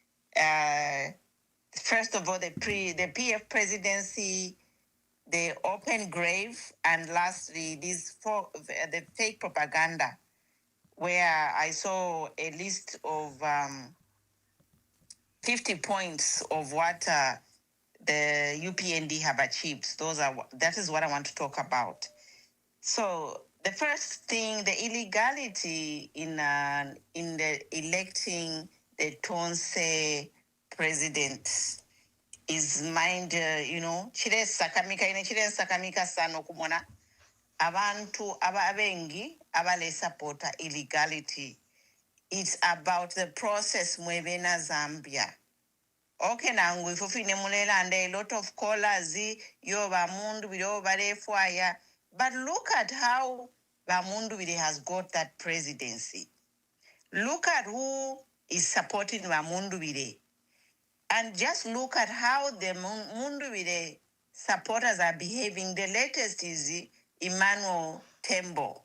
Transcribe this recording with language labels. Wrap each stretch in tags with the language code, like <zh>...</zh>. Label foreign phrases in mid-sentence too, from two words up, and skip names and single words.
<en>First of all, the PF presidency, the open grave, and lastly, the fake propaganda, where I saw a list of 50 points of what the UPND have achieved. That is what I want to talk about. So the first thing, the illegality in the electing the Tonse president is</en> <bem>chiresakamika sano kumona abantu abengi abale supporta illegality.</bem> <en>It's about the process mwebena Zambia. Okay, nangu ifufine mulelande a lot of callers yo bamundu biro barefwaya. But look at how Bamunduwire has got that presidency. Look at who is supporting Bamunduwire. And just look at how the Munduwire supporters are behaving. The latest is Emmanuel Tembo.</en>